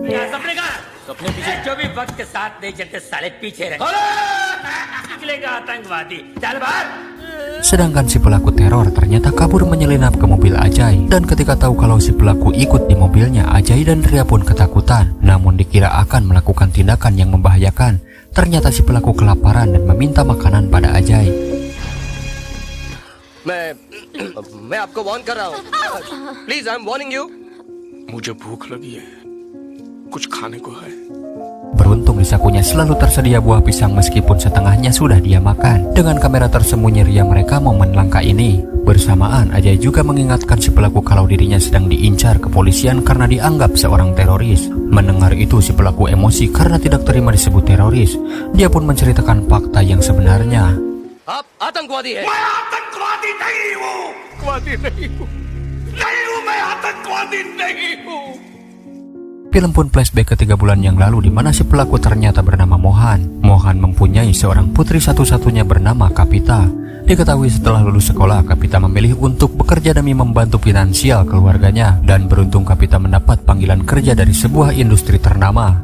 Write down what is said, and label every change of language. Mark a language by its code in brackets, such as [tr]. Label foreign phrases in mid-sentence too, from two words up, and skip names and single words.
[id] Sedangkan si pelaku teror ternyata kabur menyelinap ke mobil Ajay. Dan ketika tahu kalau si pelaku ikut di mobilnya, Ajay dan Ria pun ketakutan. Namun dikira akan melakukan tindakan yang membahayakan. Ternyata si pelaku kelaparan dan meminta makanan pada Ajay. [hi] मैं आपको वार्न कर रहा हूँ। [en] Please I am warning you. मुझे भूख लगी है, कुछ खाने को है? [id] Beruntung di sakunya selalu tersedia buah pisang meskipun setengahnya sudah dia makan. Dengan kamera tersembunyi Ria mereka momen langka ini. Bersamaan Ajay juga mengingatkan si pelaku kalau dirinya sedang diincar kepolisian karena dianggap seorang teroris. Mendengar itu si pelaku emosi karena tidak terima disebut teroris. Dia pun menceritakan fakta yang sebenarnya. [hi] आप आतंकवादी है। मैं आतंकवादी नहीं हूँ, मैं आतंकवादी नहीं हूँ। [id] Film pun flashback ke 3 bulan yang lalu di mana si pelaku ternyata bernama Mohan. Mohan mempunyai seorang putri satu-satunya bernama Kapita. Diketahui setelah lulus sekolah, Kapita memilih untuk bekerja demi membantu finansial keluarganya. Dan beruntung Kapita mendapat panggilan kerja dari sebuah industri ternama.